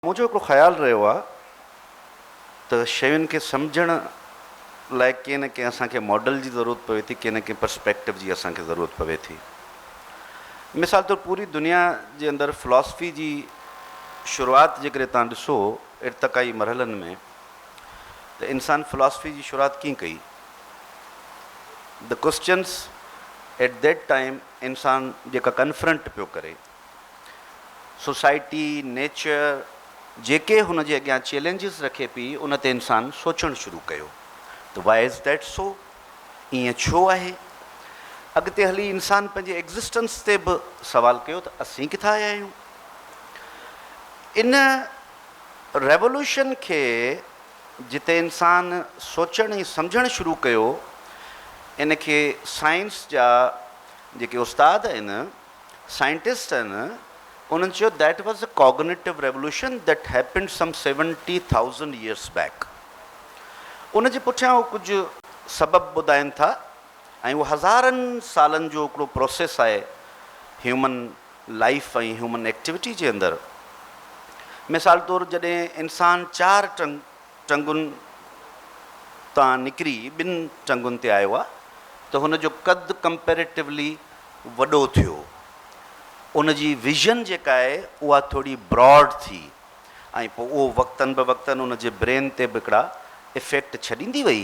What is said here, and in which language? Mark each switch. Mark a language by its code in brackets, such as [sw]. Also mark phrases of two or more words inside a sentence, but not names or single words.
[sd] मुझो हिकिड़ो ख़्यालु रहियो आहे त शयुनि खे सम्झण लाइ कंहिं न कंहिं असांखे मॉडल जी ज़रूरत पवे थी, कंहिं न कंहिं पर्सपेक्टिव जी असांखे ज़रूरत पवे थी। मिसाल तौरु पूरी दुनिया जे अंदरि फ़िलॉसफ़ी जी शुरूआति जेकॾहिं तव्हां ॾिसो इर्तक़ाई मरहलनि में, त इंसान फ़िलॉसफ़ी जी शुरूआति कीअं कई। [en] the questions at that time [sd] इंसान जेका कन्फ्रंट पियो करे, सोसाइटी, नेचर जेके हुन जे अॻियां चैलेंजिस रखे पई, उन ते इंसान सोचणु शुरू कयो त [en] why is that so, [sd] ईअं छो आहे। अॻिते हली इंसान पंहिंजे एग्ज़िस्टेंस ते बि सवाल कयो त असीं किथां आया आहियूं। इन रेवोल्यूशन खे जिते इंसान सोचणु ऐं सम्झणु शुरू कयो, इन खे साइंस जा जेके उस्ताद आहिनि, साइंटिस्ट आहिनि, उन्हनि चयो [en] that was a cognitive revolution that happened some 70,000 years back. [sd] उन जे पुठियां उहो कुझु सबब ॿुधाइनि था ऐं उहो हज़ारनि सालनि जो हिकिड़ो प्रोसेस आहे [en] human life [sd] ऐं [en] human activity [sd] जे अंदरि। मिसाल तौरु जॾहिं इंसान 4 टंगुनि तां निकिरी 2 टंगुनि ते आयो आहे, त हुन जो कद कंपेरेटिवली वॾो थियो, उन जी विज़न जेका आहे उहा थोरी ब्रॉड थी, ऐं पोइ उहो वक़्तनि ब वक़्तनि उन जे ब्रेन ते बि हिकिड़ा इफ़ेक्ट छॾींदी वई।